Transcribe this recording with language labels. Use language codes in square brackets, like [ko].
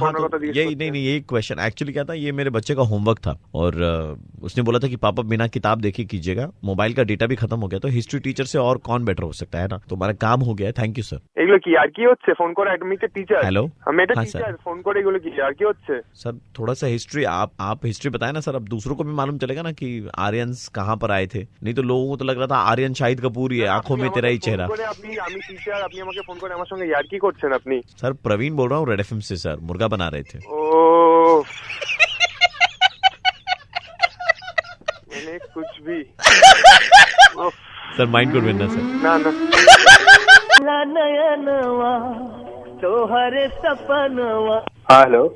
[hi] हाँ, तो यही नहीं, यही क्वेश्चन एक्चुअली क्या था, ये मेरे बच्चे का होमवर्क था और उसने बोला था कि पापा बिना किताब देखे कीजिएगा, मोबाइल का डेटा भी खत्म हो गया, तो हिस्ट्री टीचर से और कौन बेटर हो सकता है ना, तो हमारा काम हो गया। Thank you sir. [bn] এগুলো কি আর কি হচ্ছে? ফোন করে আমি তো টিচার। [en] hello, [bn] আমি এটা हाँ, টিচার, [hi] सर। [bn] ফোন করে এগুলো কি আর কি হচ্ছে? [hi] सर थोड़ा सा हिस्ट्री आप हिस्ट्री बताए ना सर, अब दूसरों को भी मालूम चलेगा ना कि आर्यंस कहाँ पर आए थे, नहीं तो लोगों को तो लग रहा था आर्यन शाहिद कपूर ही है, आंखों में तेरा ही चेहरा। [bn] আমি টিচার, আপনি আমাকে ফোন করে আমার সঙ্গে यार কি করছেন আপনি? [hi] सर प्रवीण बोल रहा हूँ रेड एफएम से सर, मुर्गा बना रहे थे। ओ मैंने कुछ भी [bn] सर माइंड करবেন না सर। ना हेलो,